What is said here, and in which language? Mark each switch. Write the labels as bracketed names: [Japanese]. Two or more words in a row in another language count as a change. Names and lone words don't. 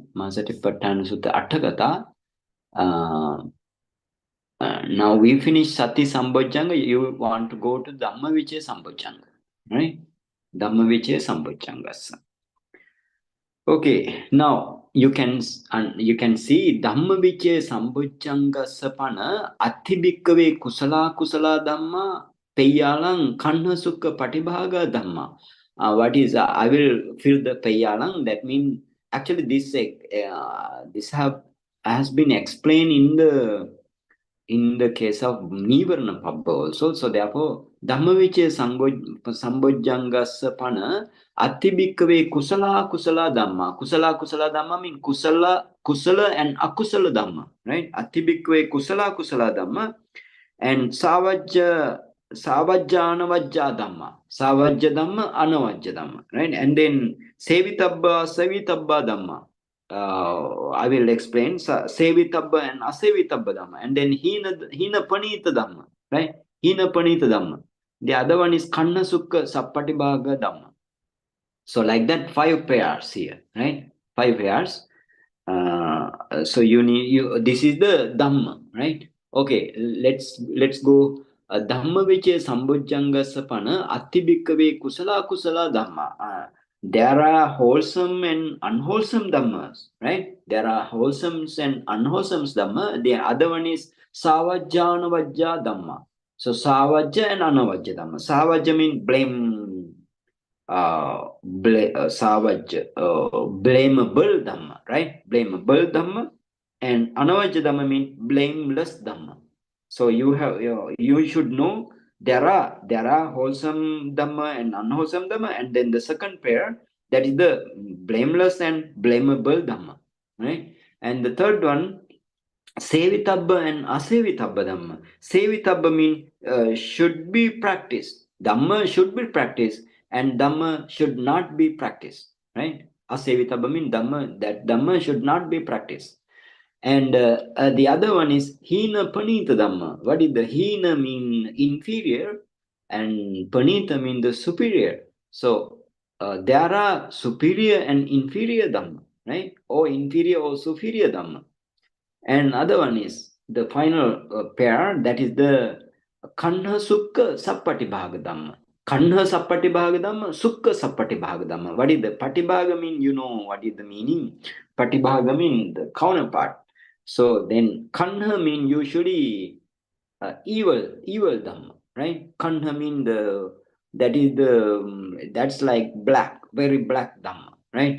[English] Mahāsatipaṭṭhānasutta Atthakatha. Now we finish Sati Sambojjhaṅga. You want to go to Dhammavicayasambojjhaṅgaṃ, right? [Pali] Dhammavicayasambojjhaṅgassa. [English] Okay, now you can see [Pali] Dhammavicayasambojjhaṅgassa pana Attibhikkave kusala dhamma peyyalang kanha sukha patibhaga dhamma. [English] What is I will fill the peyyalang. That means actually this has been explained in the case of [Pali] Nivarana Pabba [English] also. So therefore, [Pali] Dhammavicayasambojjhaṅgassa pana Attibhikkave kusala dhamma. Kusala dhamma [English] means kusala and [Pali] akusala dhamma, [English] right? [Pali] Attibhikkave kusala dhamma and savajja anavajja dhamma. Savajja dhamma, anavajja dhamma, [English] right? And then [Pali] sevitabba dhamma. [English] I will explain sevitabba and [Pali] asevitabba dhamma, [English] and then [Pali] hina panita dhamma, [English] right? [Pali] Hina panita dhamma. [English] The other one is [Pali] kanna sukha sappatibhaga dhamma. [English] So like that, 5 pairs here, right? 5 pairs. So this is the dhamma, right? Okay, let's go. [Pali] Dhammavicayasambojjhaṅgassa pana attibhikkave kusala dhamma. [English] There are wholesome and unwholesome dhammas, right? There are wholesome and unwholesome dhamma. The other one is [Pali] savajja anavajja dhamma. [English] So savajja and [Pali] anavajja dhamma. [English] Savajja means blame, blamable dhamma, right? Blamable dhamma, and [Pali] anavajja dhamma [English] means blameless dhamma. So you should know there are wholesome dhamma and unwholesome dhamma, and then the second pair, that is the blameless and blamable dhamma, right? And the third one, sevitabba and [Pali] asevitabba dhamma. [English] Sevitabba means should be practiced, Dhamma should be practiced and Dhamma should not be practiced, right? Asevitaba means Dhamma, that Dhamma should not be practiced. And the other one is [Pali] Hina Panita Dhamma. [English] What is the Hina mean inferior and Panita mean the superior. So there are superior and inferior Dhamma, right? Or inferior or superior Dhamma. And other one is the final pair, that is the [Pali] Kanha Sukha Sappatibhaga Dhamma. Kanha Sappatibhaga Dhamma, Sukha Sappatibhaga Dhamma. [English] What is the Patibhaga mean? You know what is the meaning? Patibhaga mean the counterpart. So then Kanha mean usually evil Dhamma, right? Kanha mean that's like black, very black Dhamma, right?